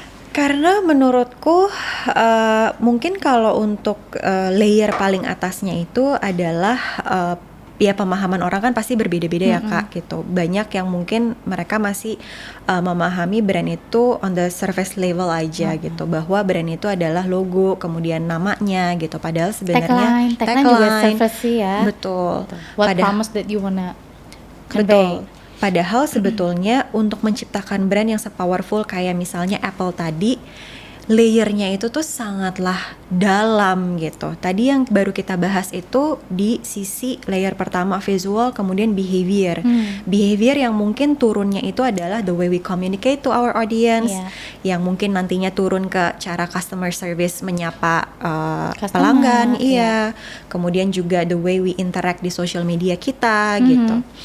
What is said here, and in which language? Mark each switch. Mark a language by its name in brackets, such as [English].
[Indonesian] Karena menurutku mungkin kalau untuk layer paling atasnya itu adalah ya pemahaman orang kan pasti berbeda-beda ya Kak gitu. Banyak yang mungkin mereka masih memahami brand itu [English] on the surface level [Indonesian] aja gitu, bahwa brand itu adalah logo, kemudian namanya gitu. Padahal sebenarnya tagline juga surface sih ya. Betul. [English] What promise that you wanna convey. [Indonesian] Betul. Padahal sebetulnya untuk menciptakan brand yang sepowerful kayak misalnya Apple tadi, layernya itu tuh sangatlah dalam gitu. Tadi yang baru kita bahas itu di sisi layer pertama visual, kemudian behavior. Behavior yang mungkin turunnya itu adalah [English] the way we communicate to our audience, [Indonesian] yang mungkin nantinya turun ke cara customer service menyapa pelanggan, kemudian juga [English] the way we interact [Indonesian] di social media kita gitu.